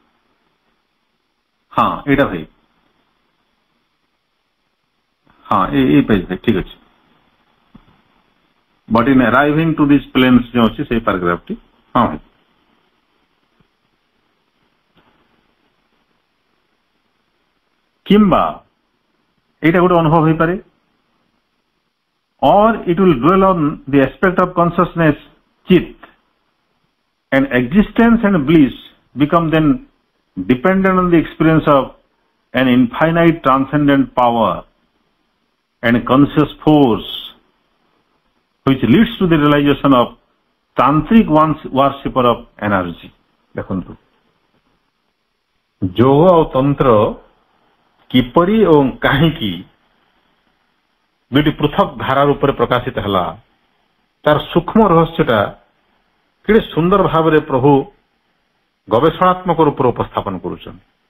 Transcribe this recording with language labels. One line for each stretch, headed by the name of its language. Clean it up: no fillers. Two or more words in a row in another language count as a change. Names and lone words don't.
Odia: ହଁ ଏଇଟା ଭାଇ, ହଁ ଏଇ ପେଜ ଭାଇ, ଠିକ ଅଛି।
English: But in arriving to this planes
Odia: ଯେଉଁ ଅଛି ସେଇ ପାରାଗ୍ରାଫଟି। ହଁ ଭାଇ। କିମ୍ବା ଏଇଟା ଗୋଟେ ଅନୁଭବ ହେଇପାରେ,
English: or it will dwell on the aspect of consciousness chit, and existence and bliss become then dependent on the experience of an infinite transcendent power and conscious force which leads to the realization of tantric worshipper of energy।
Odia: ଦେଖନ୍ତୁ ଯୋଗ ଆଉ ତନ୍ତ୍ର କିପରି ଏବଂ କାହିଁକି ଦୁଇଟି ପୃଥକ ଧାରା ରୂପରେ ପ୍ରକାଶିତ ହେଲା, ତାର ସୂକ୍ଷ୍ମ ରହସ୍ୟଟା କେତେ ସୁନ୍ଦର ଭାବରେ ପ୍ରଭୁ ଗବେଷଣାତ୍ମକ ରୂପରେ ଉପସ୍ଥାପନ କରୁଛନ୍ତି।